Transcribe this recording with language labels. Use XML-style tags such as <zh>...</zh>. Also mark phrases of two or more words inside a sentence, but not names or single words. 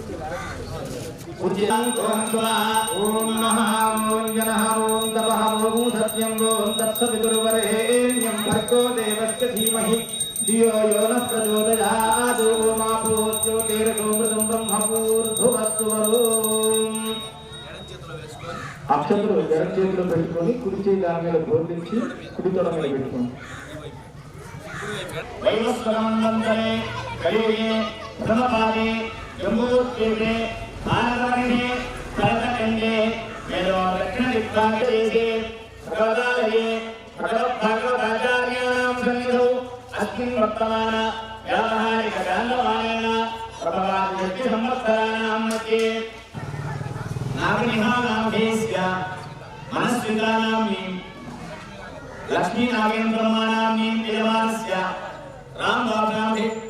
<sa>ఓం నమః ఓం జనః ఓం తపః ఓం సత్యం ఓం తత్సవితుర్వరేణ్యం భర్గో దేవస్య ధీమహి ధియో యో నః ప్రచోదయాత్ ఓం ఆపో జ్యోతిర్గోమృతం బ్రహ్మపూర్ధువస్తు వరుం.</sa> <te>అక్షతలు ఎడం చేతిలో పెట్టుకొని కుడి చేయి దాని మీద బోధించి కుడి తొడ మీద పెట్టుకోండి.</te> <sa>वैवस्वतमन्वन्तरे कलियुगे प्रथमपादे जम्बूद्वीपे आनन्दमणिने भरतखण्डे वेदो दक्षिणदिग्भागदेशे भगवदालये भगवद्भागवताचार्याणां सन्निधौ अस्मिन् वर्तमान व्यावहारिककालमानेन प्रभवादिसंवत्सराणां मध्ये नागनिहानामधेस्य मनस्वितानाम्नि लक्ष्मी नागेन्द्रमानाम्नि यजमानस्य रामबाबुनाम्नि</sa>